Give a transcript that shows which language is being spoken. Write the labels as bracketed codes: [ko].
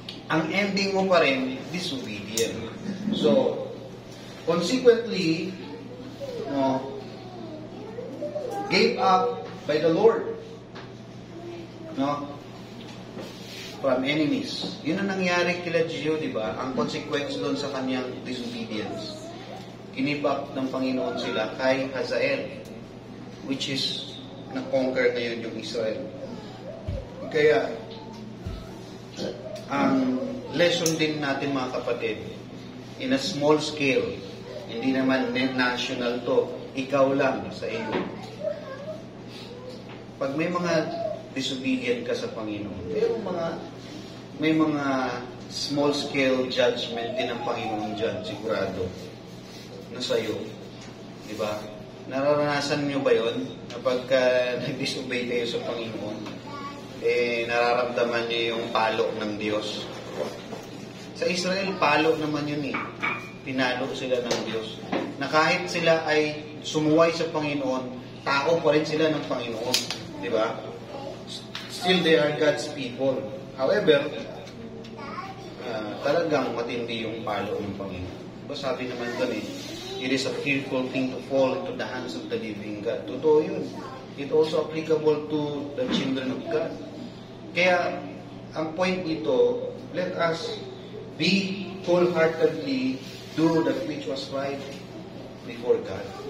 [tl] Ang ending mo pa rin, [en] disobedient. So, consequently, gave up by the Lord. From enemies. [tl] Yun ang nangyari kila Jehu, di ba? Ang consequence doon sa kanyang disobedience. Give up ng Panginoon sila kay Hazael, which is na-conquer na yun yung Israel. Kaya, ang lesson din natin mga kapatid, [en] in a small scale, [tl] hindi naman national to, ikaw lang sa iyo. Pag may mga disobedient ka sa Panginoon, mayroong mga may mga small-scale judgment din ng Panginoon dyan, sigurado, na sa'yo. Diba? Nararanasan nyo ba yun? Na pagka nag-disobey kayo sa Panginoon, nararamdaman nyo yung palo ng Diyos. Sa Israel, palo naman yun eh. Pinalo sila ng Diyos. Na kahit sila ay sumuway sa Panginoon, tao pa rin sila ng Panginoon. Diba? [en] Still, they are God's people. [tl] However, talagang matindi yung palo ng Panginoon. Diba sabi naman doon [en] it is a fearful thing to fall into the hands of the living God. [tl] Totoo yun. [en] It also applicable to the children of God. [tl] Kaya, ang point dito, [en] let us be wholeheartedly do that which was right before God.